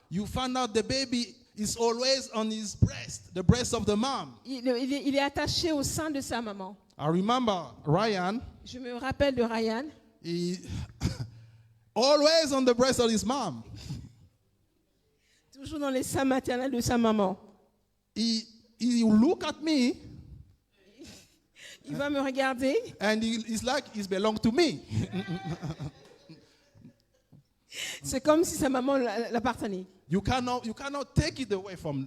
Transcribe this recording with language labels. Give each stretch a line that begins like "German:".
English: you find out the baby is always on his breast, the breast of the mom.
French: il est attaché au sein de sa maman.
English: I remember Ryan,
French: Je me rappelle de Ryan.
English: he always on the breast of his mom.
French: Toujours dans les seins maternels de sa maman.
English: He look at me
French: Il va me regarder.
English: and it's like he belong to me.
French: C'est comme si sa maman l'appartenait.
English: You cannot take it away from.